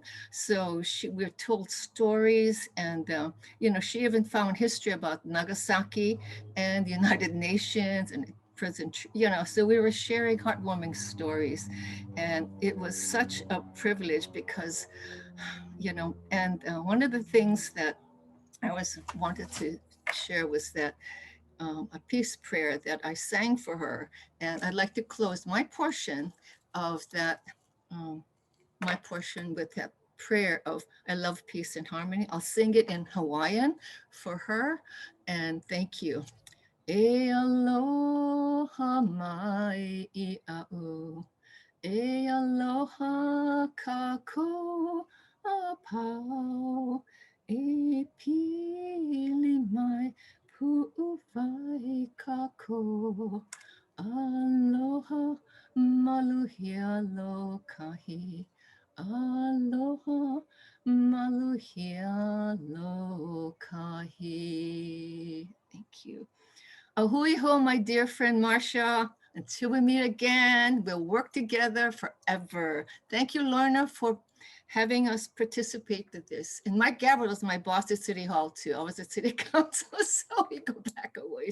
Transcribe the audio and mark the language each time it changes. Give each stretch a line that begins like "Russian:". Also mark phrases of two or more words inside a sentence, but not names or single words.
English: so we were told stories, and she even found history about Nagasaki and the United Nations and prison, so we were sharing heartwarming stories, and it was such a privilege because and one of the things that I always wanted to share was that a peace prayer that I sang for her. And I'd like to close my portion of that, um, my portion with that prayer of I love peace and harmony. I'll sing it in Hawaiian for her. And thank you.
Hawaiian: E aloha mai I a'u. E aloha kako a pau. E pili mai pu'uwai kako. Aloha maluhia lokahi. Aloha maluhia lokahi.
English: Thank you.
Hawaiian: Ahui ho,
English: my dear friend Marsha. Until we meet again, we'll work together forever. Thank you, Lorna, for having us participate in this. And Mike Gabriel is my boss at City Hall too. I was at City Council, so we go back a ways.